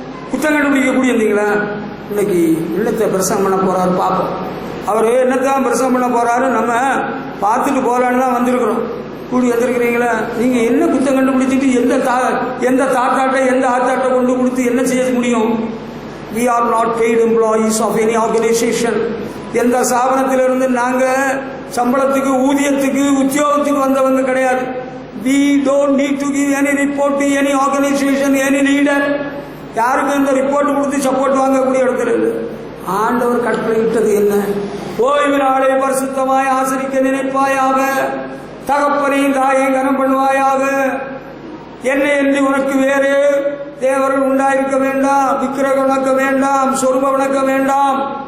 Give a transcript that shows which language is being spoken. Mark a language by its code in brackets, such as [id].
[ta] குற்றம் கண்டுபிடிக்க கூடி வந்தீங்களா? இன்னைக்கு என்னத்தை பிரசங்கம் பண்ண போறாரு பார்ப்போம். அவர் என்னத்தான் பிரசங்கம் பண்ண போறாரு நம்ம பார்த்துட்டு போலான்னு தான் வந்திருக்கிறோம். கூடி வந்திருக்கிறீங்களா? நீங்க என்ன குற்றம் கண்டுபிடிச்சிட்டு எந்த தாத்தாட்டை எந்த ஆத்தாட்டை கொண்டு கொடுத்து என்ன செய்ய முடியும்? [en] we are not paid employees of any organization. [ta] எந்த ஸ்தாபனத்திலிருந்து நாங்க சம்பளத்துக்கு, ஊதியத்துக்கு, உத்தியோகத்துக்கு வந்தவங்க கிடையாது. [en] we don't need to give any report to any organization, any leader. [ta] யாருக்கு இந்த ரிப்போர்ட் கொடுத்து சப்போர்ட் வாங்கக்கூடிய இடத்துல இல்லை. ஆண்டவர் கட்டளையிட்டது என்ன? ஓய்வு நாளை பரிசுத்தமாய் ஆசரிக்க நினைப்பாயாக, தகப்பனையும் தாயையும் கனம் பண்ணுவாயாக, என்னை என்று உனக்கு வேறு தேவர்கள் உண்டாயிருக்க வேண்டாம், விக்கிரகம் வணக்க வேண்டாம், சொருப வணக்க வேண்டாம்.